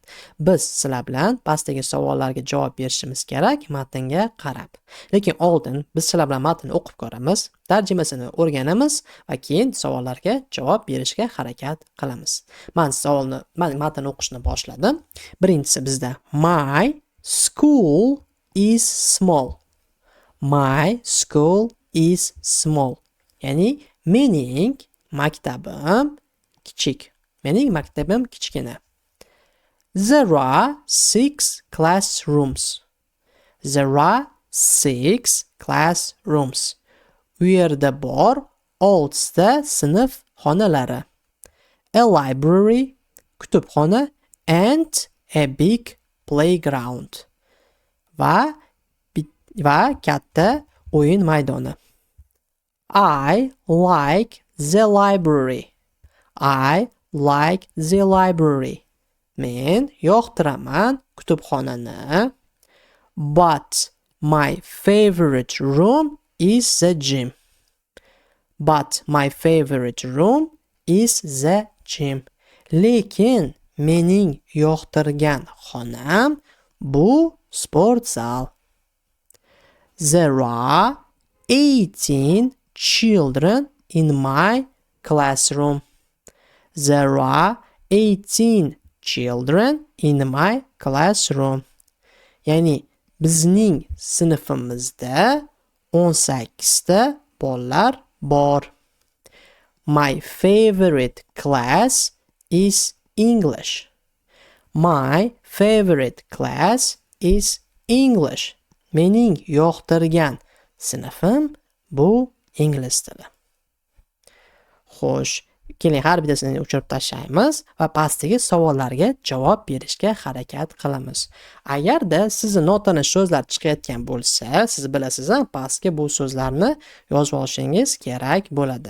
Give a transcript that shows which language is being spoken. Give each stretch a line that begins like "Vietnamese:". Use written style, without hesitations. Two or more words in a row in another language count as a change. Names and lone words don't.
Uzbek: Biz sizlar bilan pastdagi savollarga javob berishimiz kerak matnga qarab. Lekin oldin biz sizlar bilan matnni o'qib ko'ramiz, tarjimasini o'rganamiz va keyin savollarga javob berishga harakat qilamiz. Men matn o'qishni boshladim. Birinchisi bizda
English: My school is small. My school is small.
Uzbek: Ya'ni mening maktabim kichik. Mening maktabim kichkina.
English: There are 6 classrooms. There are 6 classrooms.
Uzbek: U yerda bor 6 ta sinf xonalari.
English: A library, kutubxona, and a big playground.
Uzbek: Va katta o'yin maydoni.
English: I like the library. I like the library.
Uzbek: Men yoqtiraman kutubxonani.
English: But my favorite room is the gym. But my favorite room is the gym.
Uzbek: Lekin mening yoqtirgan xonam bu sport zal.
English: There are 18 children in my classroom. There are 18 children in my classroom.
Uzbek: Ya'ni bizning sinfimizda 18 ta bolalar bor.
English: My favorite class is English. My favorite class is English.
Uzbek: Mening yoqtirgan sinfim bu ingliz tili. Xo'sh, keling har bittasini o'chirib tashlaymiz va pastdagi savollarga javob berishga harakat qilamiz. Agarda sizni notanish so'zlar chiqayotgan bo'lsa, siz bilasiz, pastga bu so'zlarni yozib olishingiz kerak bo'ladi.